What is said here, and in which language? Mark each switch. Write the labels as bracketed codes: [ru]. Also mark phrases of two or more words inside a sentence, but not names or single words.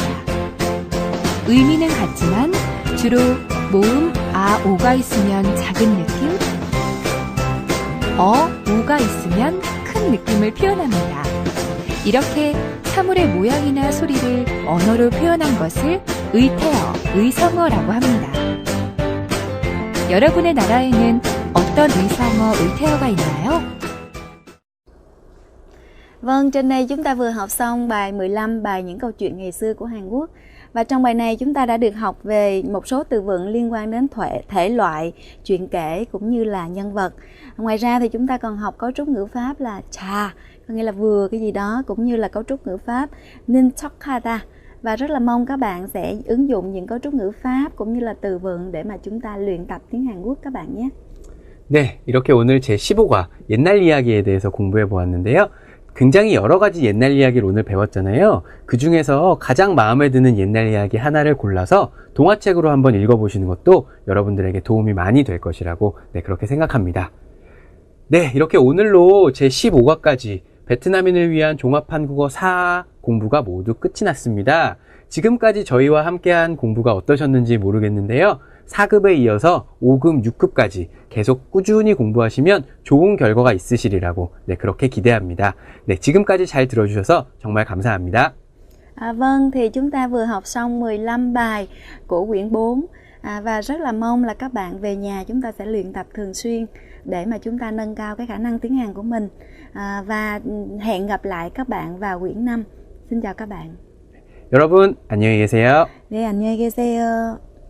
[ko] 의미는 같지만 주로 모음 아, 오가 있으면 작은 느낌, 우가 있으면 큰 느낌을 표현합니다. 이렇게 사물의 모양이나 소리를 언어로 표현한 것을 의태어, 의성어라고 합니다. 여러분의 나라에는 어떤 의성어, 의태어가 있나요? [vi] Vâng, trên đây chúng ta vừa học xong bài 15, bài những câu chuyện ngày xưa của Hàn Quốc. Và trong bài này chúng ta đã được học về một số từ vựng liên quan đến thể loại, chuyện kể cũng như là nhân vật. Ngoài ra thì chúng ta còn học cấu trúc ngữ pháp là cha, có nghĩa là vừa cái gì đó, cũng như là cấu trúc ngữ pháp nin chokata. Và rất là mong các bạn sẽ ứng dụng những cấu trúc ngữ pháp cũng như là từ vựng để mà chúng ta luyện tập tiếng Hàn Quốc các bạn nhé. [ko] 네, 이렇게 오늘 제15과 옛날 이야기에 대해서 공부해 보았는데요. 굉장히 여러 가지 옛날 이야기를 오늘 배웠잖아요. 그 중에서 가장 마음에 드는 옛날 이야기 하나를 골라서 동화책으로 한번 읽어보시는 것도 여러분들에게 도움이 많이 될 것이라고 그렇게 생각합니다. 네, 이렇게 오늘로 제15과까지 베트남인을 위한 종합 한국어 4 공부가 모두 끝이 났습니다. 지금까지 저희와 함께한 공부가 어떠셨는지 모르겠는데요. 4급에 이어서 5급, 6급까지 계속 꾸준히 공부하시면 좋은 결과가 있으시리라고 그렇게 기대합니다. 네, 지금까지 잘 들어주셔서 정말 감사합니다. [vi] Vâng, thì chúng ta vừa học xong 15 bài của quyển 4 và rất là mong là các bạn về nhà chúng ta sẽ luyện tập thường xuyên để mà chúng ta nâng cao cái khả năng tiếng Hàn của mình. Và hẹn gặp lại các bạn vào quyển 5. Xin chào các bạn. [ko] 여러분, 안녕히 계세요. 네, 안녕히 계세요.